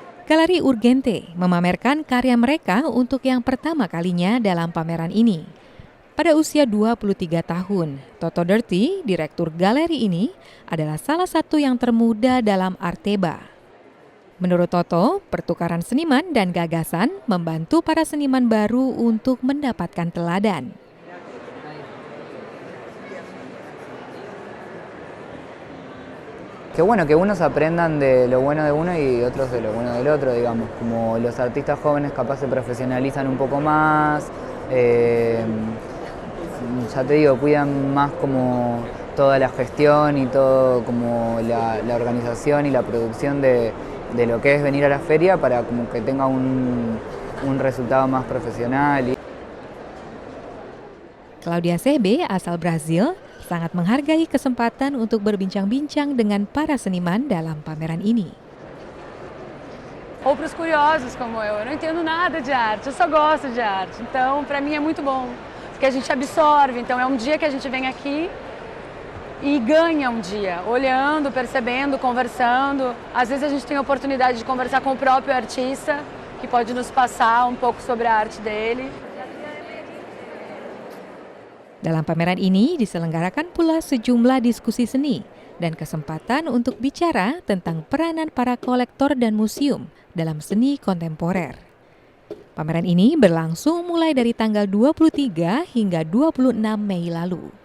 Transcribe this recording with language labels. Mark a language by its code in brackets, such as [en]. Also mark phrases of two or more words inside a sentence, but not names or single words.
[id] Galeri Urgente memamerkan karya mereka untuk yang pertama kalinya dalam pameran ini. Pada usia 23 tahun, Toto Dirty, direktur galeri ini, adalah salah satu yang termuda dalam Arteba. Menurut Toto, pertukaran seniman dan gagasan membantu para seniman baru untuk mendapatkan teladan. [es] Que bueno, que unos aprendan de lo bueno de uno y otros de lo bueno del otro, digamos, como los artistas jóvenes capaz se profesionalizan un poco más, ya te digo, cuidan más como toda la gestión y todo como la organización y la producción de lo que es venir a la feria para como que tenga un resultado más profesional. [id] Claudia Sebe, asal Brazil, sangat menghargai kesempatan untuk berbincang-bincang dengan para seniman dalam pameran ini. [pt] Ou para os curiosos como eu não entendo nada de arte, eu só gosto de arte. Então, para mim é muito bom, porque a gente absorve. Então, é um dia que a gente vem aqui e ganha um dia, olhando, percebendo, conversando. Às vezes a gente tem a oportunidade de conversar com o próprio artista, que pode nos passar um pouco sobre a arte dele. [id] Dalam pameran ini diselenggarakan pula sejumlah diskusi seni dan kesempatan untuk bicara tentang peranan para kolektor dan museum dalam seni kontemporer. Pameran ini berlangsung mulai dari tanggal 23 hingga 26 Mei lalu.